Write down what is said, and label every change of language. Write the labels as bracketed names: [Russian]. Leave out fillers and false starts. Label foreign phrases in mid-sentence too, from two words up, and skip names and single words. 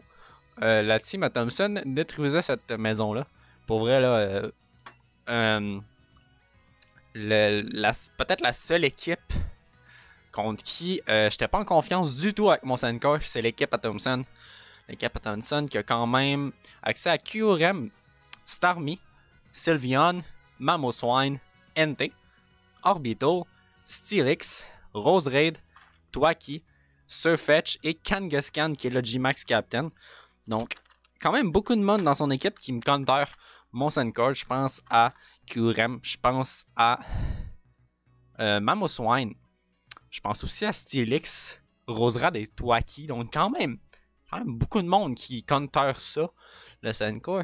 [French] La team à Thompson détruisait cette maison-là. Pour vrai, là, peut-être la seule équipe contre qui j'étais pas en confiance du tout avec mon Senkor, c'est l'équipe à Thompson. L'équipe à Thompson qui a quand même accès à Kyurem, Starmie, Sylveon, Mamoswine, Entei, Orbital, Steelix, Roserade, Thwackey, Surfetch et Kangaskhan qui est le G-Max Captain. Donc, quand même beaucoup de monde dans son équipe qui me counter mon Senkor. Je pense à Kyurem, je pense à Mamoswine, je pense aussi à Steelix, Roserade et Thwackey. Donc, quand même beaucoup de monde qui counter ça, le Senkor.